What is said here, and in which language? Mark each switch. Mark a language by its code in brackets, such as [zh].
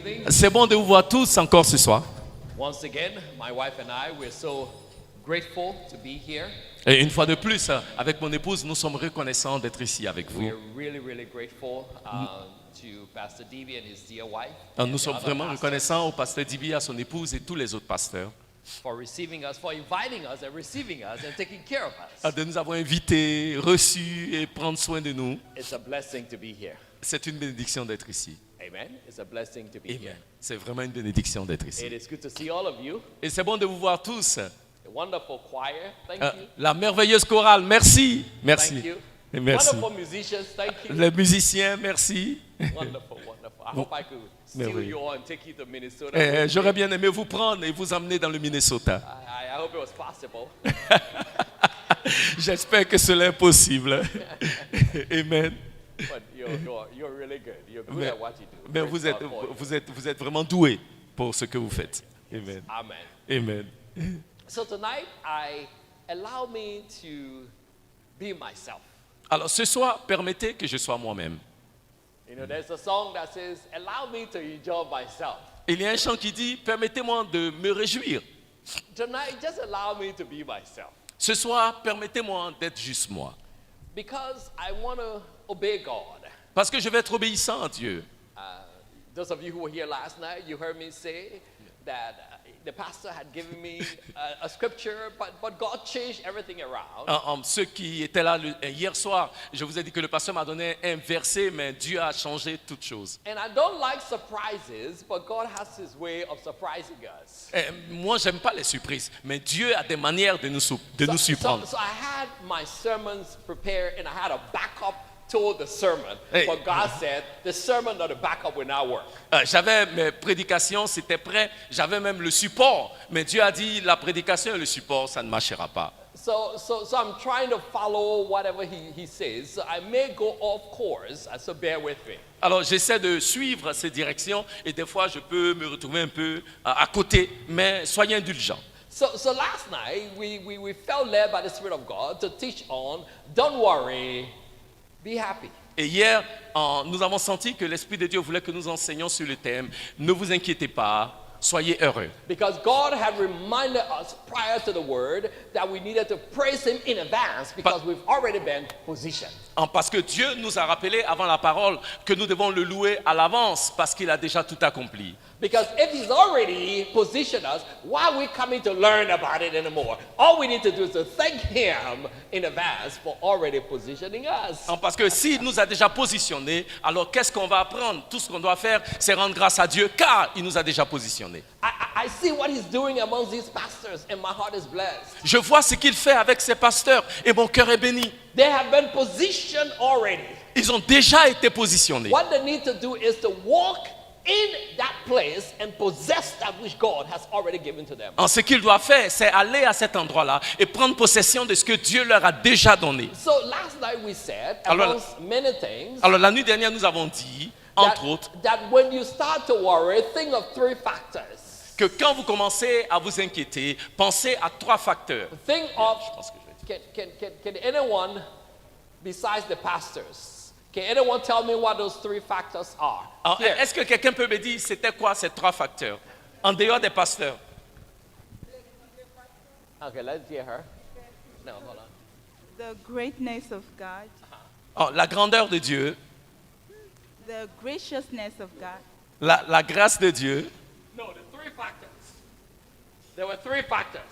[fr] C'est bon de vous voir tous encore ce soir. [en] Once again, my wife and I, we're so grateful to be here. [fr] Et une fois de plus, avec mon épouse, nous sommes reconnaissants d'être ici avec vous. [en] We're really grateful to Pastor Dibi and his dear wife. [fr] Nous sommes vraiment reconnaissants au pasteur Dibi, à son épouse et tous les autres pasteurs [en] for receiving us, for inviting us and receiving us and taking care of us. [fr] de nous avoir invités, reçus et prendre soin de nous. [en] It's a blessing to be here. [fr] C'est une bénédiction d'être ici. [en] Amen. It's a blessing to be Amen. here. [fr] C'est vraiment une bénédiction d'être ici. [en] It is good to see all of you. [fr] Et c'est bon de vous voir tous. [en] The wonderful choir, thank you. [fr] La merveilleuse chorale, merci. Merci. [en] Thank you. [fr] Et merci. [en] Wonderful musicians, thank you. [fr] Les musiciens, merci. [en] Wonderful. I hope I could steal you all and take you to Minnesota. [fr] J'aurais bien aimé vous prendre et vous emmener dans le Minnesota. [en] I hope it was possible. [fr] J'espère que cela est possible. [en] Amen. But you're really good. You're good at what you do. [fr] Mais vous êtes vraiment doué pour ce que vous faites. [en] Amen. Amen. Amen. So tonight, allow me to be myself. [fr] Alors ce soir, permettez que je sois moi-même. [en] You know, there's a song that says, allow me to enjoy myself. [fr] Il y a un chant qui dit, permettez-moi de me réjouir. [en] Tonight, just allow me to be myself. [fr] Ce soir, permettez-moi d'être juste moi. [en] Because I want to obey God. [fr] Parce que je vais être obéissant à Dieu. [en] Those of you who were here last night, you heard me say that the pastor had given me a scripture, but God changed everything around. [fr] Ceux qui étaient là hier soir, je vous ai dit que le pasteur m'a donné un verset, mais Dieu a changé toutes choses. [en] And I don't like surprises, but God has his way of surprising us. [fr] Moi, j'aime pas les surprises, mais Dieu a des manières de nous surprendre. [en] So I had my sermons prepared, and I had a backup to the sermon. But God said, the sermon or the backup will not work. [fr] J'avais mes prédications, c'était prêt. J'avais même le support. Mais Dieu a dit, la prédication et le support, ça ne marchera pas. [en] So I'm trying to follow whatever he says. So I may go off course, so bear with me. [fr] Alors j'essaie de suivre ces directions et des fois je peux me retrouver un peu à côté, mais soyez indulgents. [en] So last night we felt led by the Spirit of God to teach on don't worry, be happy. [fr] Et hier, nous avons senti que l'Esprit de Dieu voulait que nous enseignions sur le thème « Ne vous inquiétez pas, soyez heureux ». [en] Because God had reminded us prior to the word that we needed to praise Him in advance because we've already been positioned. [fr] Parce que Dieu nous a rappelé avant la parole que nous devons le louer à l'avance parce qu'il a déjà tout accompli. [en] Because if He's already positioned us, why are we coming to learn about it anymore? All we need to do is to thank Him in advance for already positioning us. [fr] Parce que s'il nous a déjà positionnés, alors qu'est-ce qu'on va apprendre? Tout ce qu'on doit faire, c'est rendre grâce à Dieu car il nous a déjà positionnés. [en] I see what He's doing amongst these pastors and my heart is blessed. [fr] Je vois ce qu'il fait avec ses pasteurs et mon cœur est béni. [en] They have been positioned already. [fr] Ils ont déjà été positionnés. [en] What they need to do is to walk in that place and possess that which God has already given to them. [fr] Ce qu'ils doivent faire, c'est aller à cet endroit-là et prendre possession de ce que Dieu leur a déjà donné. [en] So last night we said, amongst many things, [fr] alors la nuit dernière, nous avons dit, entre autres, [en] that when you start to worry, think of three factors. [fr] Que quand vous commencez à vous inquiéter, pensez à trois facteurs. [en] Think of, can anyone, besides the pastors, can anyone tell me what those three factors are? [fr] Est-ce que quelqu'un peut me dire c'était quoi ces trois facteurs en dehors des pasteurs? [en] Okay, let's hear her. No, hold on. The greatness of God, [fr] Oh, la grandeur de Dieu, [en] the graciousness of God, [fr] la grâce de Dieu. [en] No, the three factors. There were three factors.